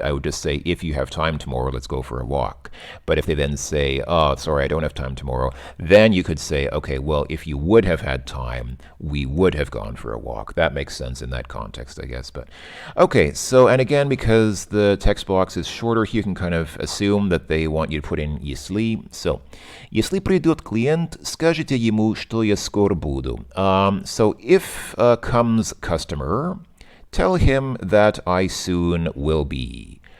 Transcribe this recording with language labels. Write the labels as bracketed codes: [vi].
[en] I would just say, if you have time tomorrow, let's go for a walk. But if they then say, oh, sorry, I don't have time tomorrow, then you could say, okay, well, if you would have had time, we would have gone for a walk. That makes sense in that context, I guess. But okay, so, and again, because the text box is shorter, you can kind of assume that they want you to put in если. [ru] So, если придет клиент, скажите ему, что я скоро буду. [en] So if comes customer, tell him that I soon will be.